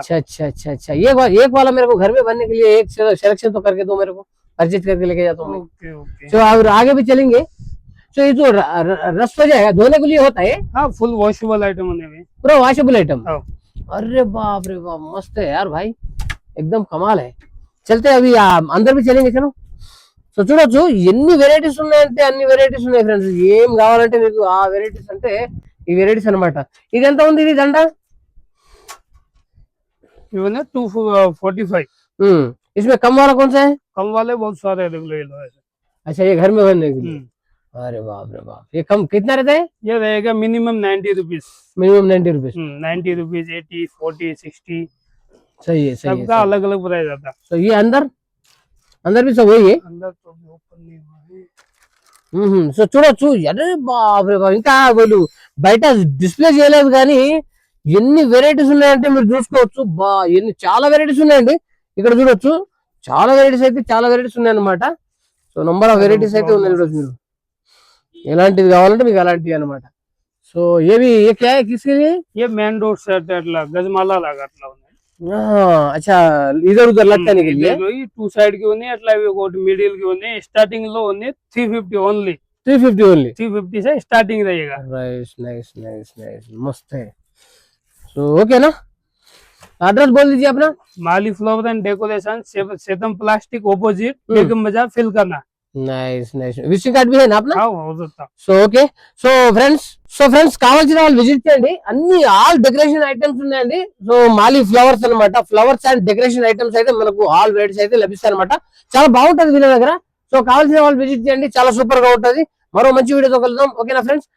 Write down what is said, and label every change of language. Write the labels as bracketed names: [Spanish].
[Hindi] अच्छा अच्छा अच्छा अच्छा, ये एक वाला मेरे को घर में बनने के लिए एक सिलेक्शन तो करके दो मेरे को, परचेज करके लेके जाता हूँ। Okay okay. तो और आगे भी चलेंगे। तो ये जो रस्ट हो जाएगा धोने के लिए होता है, हाँ, फुल वॉशेबल आइटम होने में। पूरा वॉशेबल आइटम। हाँ। अरे बाप रे बाप, मस्त है यार भाई, एकदम कमाल है। चलते हैं अभी अंदर भी चलेंगे, चलो। [Telugu] సో చూడొచ్చు ఎన్ని వెరైటీస్ ఉన్నాయంటే అన్ని వెరైటీస్ ఉన్నాయి ఫ్రెండ్స్. ఏం కావాలంటే మీకు ఆ వెరైటీస్ అంటే ఈ వెరైటీస్ అన్నమాట. ఇది ఎంత ఉంది ఇది దండ? [Hindi] इवन 245। इसमें कम वाला कौन सा है? कम वाले बहुत सारे रेगुलर। अच्छा, ये घर में बनने के लिए। अरे बाप रे बाप, ये कम कितना रहता है? ये रहेगा minimum 90 rupees. Minimum 90 rupees. 90 rupees, 80, 40, 60। सही है, सही है। सबका अलग अलग प्राइस आता है। तो ये अंदर अंदर भी सब वही है। अंदर तो ओपन नहीं हुआ है। [Telugu] సో చూడొచ్చు. అరే బాప్ రే బాప్, ఇంకా వీళ్ళు బయట డిస్ప్లే చేయలేదు కానీ ఎన్ని వెరైటీస్ ఉన్నాయంటే మీరు చూసుకోవచ్చు. ఎన్ని చాలా వెరైటీస్ ఉన్నాయండి ఇక్కడ చూడొచ్చు. చాలా వెరైటీస్ అయితే చాలా వెరైటీస్ ఉన్నాయి అనమాట. సో నంబర్ ఆఫ్ వెరైటీస్ అయితే ఉన్నాయి చూడొచ్చు మీరు. ఎలాంటిది కావాలంటే మీకు అలాంటివి అనమాట. సో ఏవి [Hindi] ये क्या है, किसके लिए? ये मेन रोड सेट [Telugu] అట్లా గజమాల లాగా అట్లా ఉన్నాయి। [Hindi] अच्छा, इधर उधर लटकाने के लिए। [Telugu] టూ సైడ్ కి ఉన్నాయి, అట్లా ఒకటి మిడిల్ కి ఉన్నాయి। స్టార్టింగ్ లో ఉన్నాయి 350 ఓన్లీ। [Hindi] 350 ओनली। 350 से स्टार्टिंग रहेगा। नाइस नाइस नाइस नाइस, मस्त है। सो ओके ना, एड्रेस बोल दीजिए अपना। माली flower and decoration, सेतम plastic opposite, बेगम बाजार, फिल करना। నైస్ నైస్, విజిటింగ్ కార్డ్ भी है ना अपना? [Telugu] అవుతా। So okay. సో ఫ్రెండ్స్ కావాల్సిన వాళ్ళు విజిట్ చేయండి. అన్ని ఆల్ డెకరేషన్ ఐటమ్స్ ఉన్నాయండి. సో మాలి ఫ్లవర్స్ అన్నమాట. ఫ్లవర్స్ అండ్ డెకరేషన్ ఐటమ్స్ అయితే మనకు ఆల్ వెరైటీస్ అయితే లభిస్తాయి అనమాట. చాలా బాగుంటది వీళ్ళ దగ్గర. సో కావాల్సిన వాళ్ళు విజిట్ చేయండి, చాలా సూపర్ గా ఉంటది. మరో మంచి వీడియోతో కలుద్దాం, ఓకేనా ఫ్రెండ్స్?